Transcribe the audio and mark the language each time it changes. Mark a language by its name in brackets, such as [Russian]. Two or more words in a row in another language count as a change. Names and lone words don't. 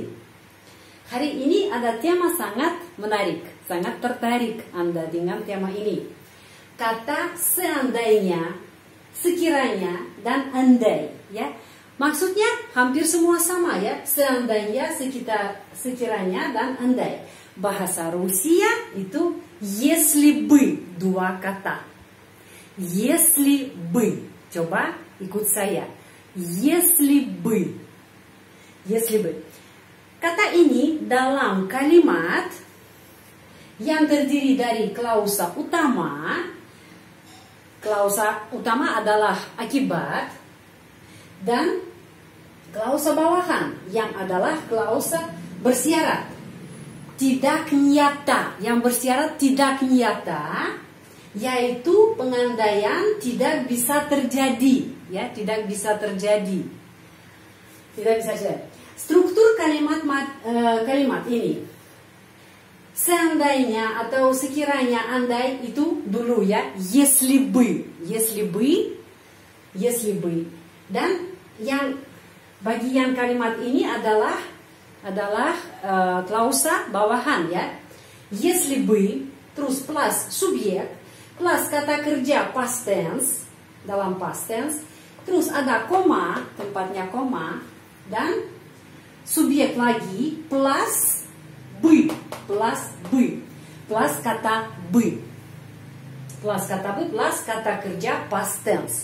[Indonesian] Hari ini ada tema sangat menarik, sangat tertarik Anda dengan tema ini. Kata seandainya, sekiranya, dan andai, ya. Maksudnya hampir semua sama, ya. Seandainya, sekiranya, dan andai. Bahasa Rusia itu [Russian] если бы, [Indonesian] dua kata. [Russian] Если бы. [Indonesian] Coba ikut saya. [Russian] Если бы. Если бы. [Indonesian] Kata ini dalam kalimat yang terdiri dari klausa utama. Klausa utama adalah akibat dan klausa bawahan yang adalah klausa bersyarat tidak nyata. Yang bersyarat tidak nyata yaitu pengandaian tidak bisa terjadi, ya, tidak bisa terjadi. Tidak bisa terjadi. Struktur kalimat ini seandainya atau sekiranya, andai itu dulu, ya, [Russian] если бы, если бы, если бы. [Indonesian] Dan yang bagian kalimat ini adalah klausa bawahan, ya. [Russian] Если бы [Indonesian] terus plus subjek plus kata kerja [English] past tense [Indonesian] dalam [English] past tense, [Indonesian] terus ada koma, tempatnya koma, dan subjek lagi plus бы, plus kata бы, plus kata kerja [English] past tense.